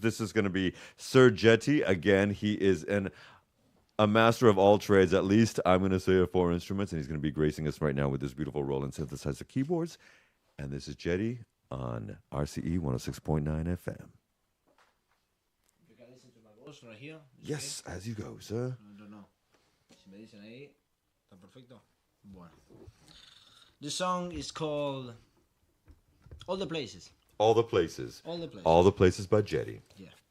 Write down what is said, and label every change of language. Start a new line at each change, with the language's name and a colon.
English: This is going to be Sir Jety. Again, he is a master of all trades, at least I'm going to say of 4 instruments, and he's going to be gracing us right now with this beautiful Roland synthesizer keyboards. And this is Jety on RCE 106.9 FM. You can listen to my voice right here. Yes, as you go, sir. I don't know.
Spanish: Si me dicen ahí, está perfecto. Bueno.
English: The song is called All the Places. All the places. All the Places. All the places by Jety. Yeah.